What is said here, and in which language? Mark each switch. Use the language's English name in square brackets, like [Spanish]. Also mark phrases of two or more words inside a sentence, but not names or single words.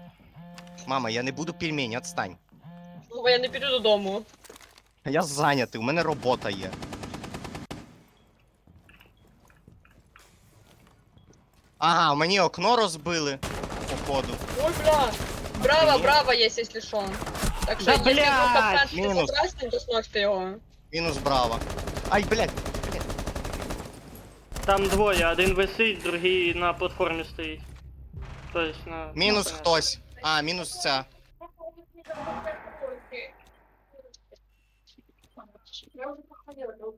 [Ukrainian] Мама, я не буду пельмені, отстань. Ну, бо я не піду додому. Я зайнятий, у мене робота є. Ага, мені окно розбили. Походу. [Russian] Ой, бля. Браво, [Ukrainian] Ні. [Russian] браво есть, если что. Так Да, что, если блядь, вдруг попадешь минус. по красному, то сносите его. [Ukrainian] Мінус браво. Ай, блядь. Там двоє, один висить, другий на платформі стоїть. Тобто на... Мінус на- хтось. А, мінус ця. [Russian] Я уже походила.